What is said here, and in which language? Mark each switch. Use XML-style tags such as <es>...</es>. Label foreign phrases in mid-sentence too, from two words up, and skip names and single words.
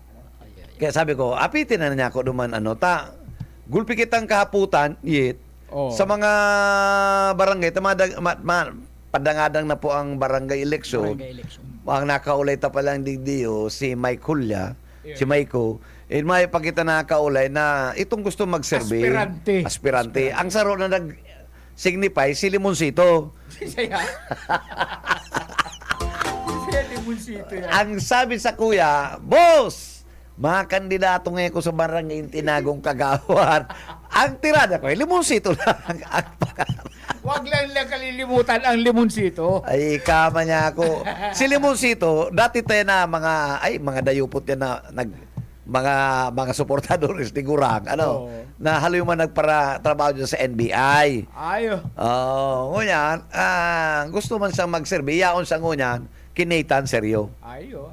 <bik>Kaya sabi ko, apitin na niya ako duman, gulpi kitang kahaputan, yet, sa mga barangay, padangadang na po ang barangay election. Ang nakaulay ta palang digdiyo, si Mike Hulya, si Maiko, may pakita na nakaulay na itong gusto magserve. Aspirante. Ang saro na nag-signify, si Limoncito. Saya. Saya Limoncito yan. Ang sabi sa kuya, boss, mga kandidato ngayon ko sa barangay yung tinagong kagawan. Ang tirada ko, Limoncito lang ang</bik> <tl>Huwag lang kalilimutan ang Limoncito.</tl> <bik>Ay, kama niya ako. Si Limoncito, dati tayo na mga dayupot yan na mga suportadores ni Gurang, na haloy man nagpara trabaho dyan sa NBI. Ayo. Ngunyan, gusto man siyang magserve, yaon sa ngunyan, kinaitan seryo. Ayo.</bik>